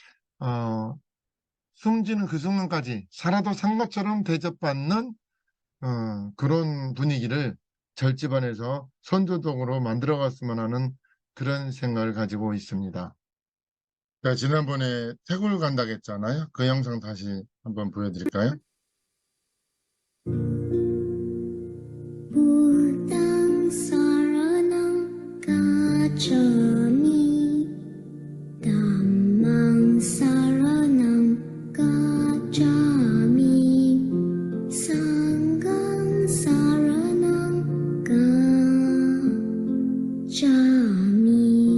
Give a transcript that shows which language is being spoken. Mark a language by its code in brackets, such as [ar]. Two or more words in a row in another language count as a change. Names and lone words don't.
[ko] 숨지는 그 순간까지 살아도 산 것처럼 대접받는 그런 분위기를 절집안에서 선조동으로 만들어갔으면 하는 그런 생각을 가지고 있습니다. 제가 지난번에 태국을 간다고 했잖아요. 그 영상 다시 한번 보여드릴까요? [pi] Butang saranang gacchami, Dhammang saranang gacchami, Sanghang saranang gacchami.